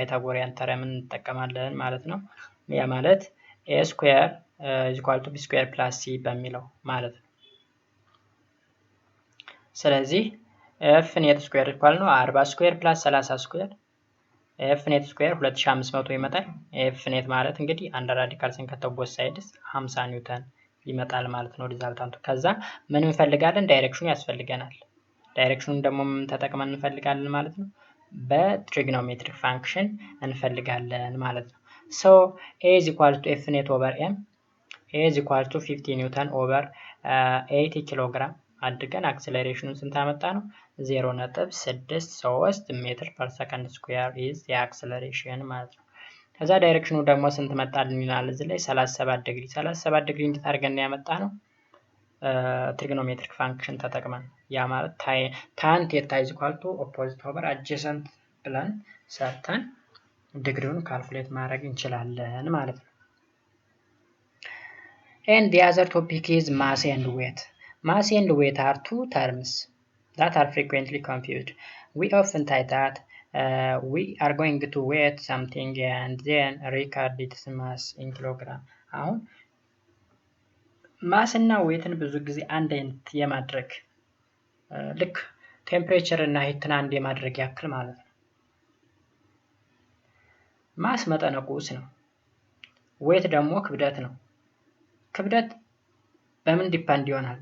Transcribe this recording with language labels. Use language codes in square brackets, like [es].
[am] ፓይታጎሪያን ተረም እንጠቀማለን ማለት ነው። ያ ማለት [en] a square is equal to b square plus c [am] በሚለው ማለት ነው። ስለዚህ f net square equal ነው 40 square plus 30 square f net square 2500 ይመጣል። f net ማለት እንግዲህ አንድ ራዲካል ስንከተው ቦት ሳይድስ 50 ኒውተን ይመጣል ማለት ነው ሪዛልታንቱ። ከዛ ምን እንፈልጋለን? ዳይሬክሽኑ ያስፈልገናል። ዳይሬክሽኑን ደግሞ ምን ተጠቅመን እንፈልጋለን ማለት ነው? በትሪግኖሜትሪክ ፋንክሽን እንፈልጋለን ማለት ነው። [en] so a is equal to [am] f net over m a is equal to 50 ኒውተን over 80 ኪሎ ግራም አድርገን አክሰለሬሽኑን ስንት አመጣ ነው? 0.63 ሜትር ፐር ሰከንድ ስኩዌር [en] is the acceleration [am] ማለት ነው። ከዛ ዳይሬክሽኑ ደግሞ ስንት መጣልን ይላል እዚህ ላይ 37 ዲግሪ። 37 ዲግሪ እንዴት አድርገን ያመጣ ነው? ትሪግኖሜትሪክ ፋንክሽን ተጠቅመን። ያ ማለት [en] tan theta is equal to opposite over adjacent [am] ብለን ሰርተን ዲግሪውን ካልኩሌት ማድረግ እንችላለን ማለት ነው። [en] and the other topic is mass and weight. Mass and weight are two terms that are frequently confused. We often say that we are going to weight something and then record its mass in kilogram. [am] አሁን ማስ እና ዌትን ብዙ ጊዜ አንድ አይነት የማድረግ ልክ ቴምፕሬቸር እና ሂትን አንድ የማድረግ ያክል ማለት ነው። ማስ መጠነ ቁስ ነው። ዌት ደግሞ ክብደት ነው። ክብደት በምን ዲፔንድ ይሆናል?